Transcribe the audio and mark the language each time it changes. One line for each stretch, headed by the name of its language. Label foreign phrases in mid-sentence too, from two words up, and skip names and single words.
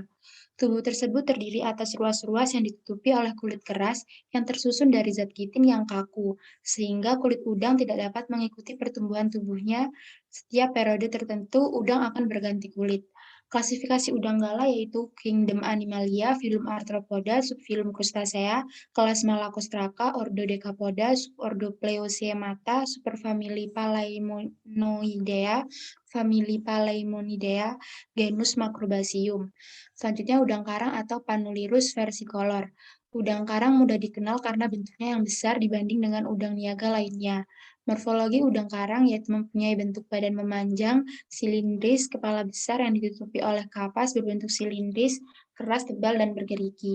Indonesian: Tubuh tersebut terdiri atas ruas-ruas yang ditutupi oleh kulit keras yang tersusun dari zat kitin yang kaku, sehingga kulit udang tidak dapat mengikuti pertumbuhan tubuhnya. Setiap periode tertentu, udang akan berganti kulit. Klasifikasi udang gala yaitu Kingdom Animalia, filum Arthropoda, subfilum Crustacea, kelas Malacostraca, ordo Decapoda, subordo Pleochiemata, superfamili Palaemonoidea, famili Palaemonidea, genus Macrobasium. Selanjutnya udang karang atau Panulirus versicolor. Udang karang mudah dikenal karena bentuknya yang besar dibanding dengan udang niaga lainnya. Morfologi udang karang yaitu mempunyai bentuk badan memanjang, silindris, kepala besar yang ditutupi oleh kapas berbentuk silindris, keras, tebal, dan bergerigi.